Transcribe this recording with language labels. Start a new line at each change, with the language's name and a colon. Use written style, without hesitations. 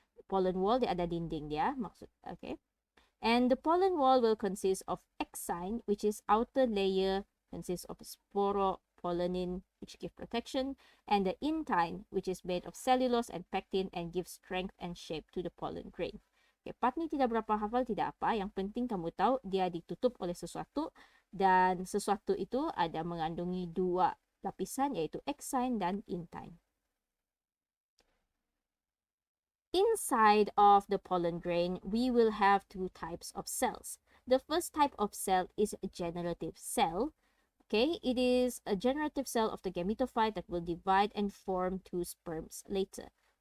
English: Pollen wall,
Malay: dia ada dinding dia, maksud,
English: okay. And the pollen wall will consist of exine, which is outer layer, consists of sporopollenin, which give protection, and the intine, which is made of cellulose and pectin and gives strength and shape to the pollen grain.
Malay: Okay, part ni tidak berapa hafal, tidak apa. Yang penting kamu tahu dia ditutup oleh sesuatu dan sesuatu itu ada mengandungi dua lapisan yaitu exine dan intine.
English: Inside of the pollen grain, we will have two types of cells. The first type of cell is a generative cell. Okay, it is a generative cell of the gametophyte that will divide and form two sperms later.